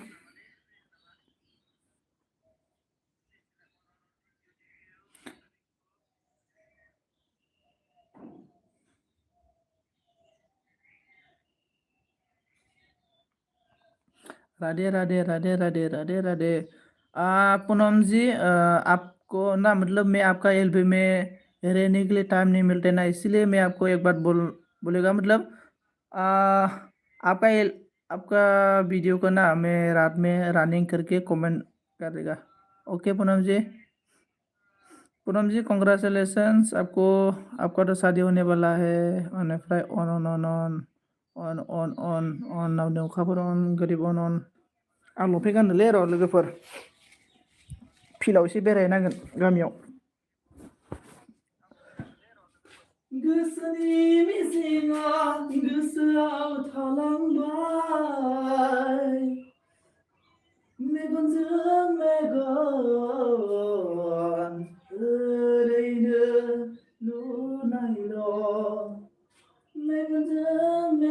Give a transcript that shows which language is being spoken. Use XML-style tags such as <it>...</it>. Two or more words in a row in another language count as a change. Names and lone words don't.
<hi>राधे राधे राधे राधे राधे राधे पूनम जी आपको ना मतलब मैं आपका एलबी में रहने के लिए टाइम नहीं मिलता ना इसलिए मैं आपको एक बात बोलेगा मतलब आ, आपका वीडियो को ना मैं रात में रनिंग करके कमेंट करेगा ओके पूनम जी पूनम जी कॉन्ग्रेचुलेशंस आपको, आपका तो शादी होने वाला है।</hi> <brx>ओनिफ्राय अन नावदों अखाफोर अन गोरिब अन आं लंपेन्ट गाननोलै र' लोगोफोर फिल्डआव एसे बेरायहैनांगोन गामियाव। गोसोनि मिजिंआ गोसोआव थालांबाय मेगनजों मेगन ओरैनो नुनायल' मेगनजों</brx>